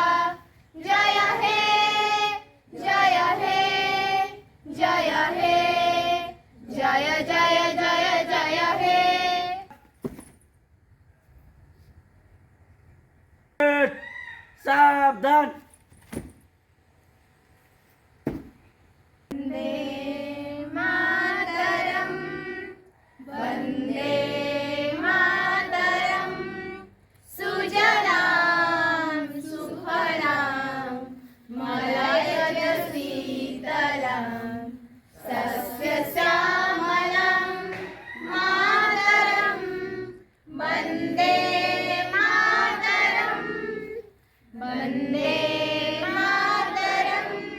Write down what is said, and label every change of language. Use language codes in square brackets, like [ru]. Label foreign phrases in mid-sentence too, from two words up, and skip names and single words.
[sa] जय हे जय हे जय हे जय जय जय जय हे। [hi] सावधान। [sa] वंदे मातरम वंदे मातरम। सुजलां सुफलां मलयज शीतलां सस्यश्यामलां मातरं वंदे मातरं वंदे मातरं।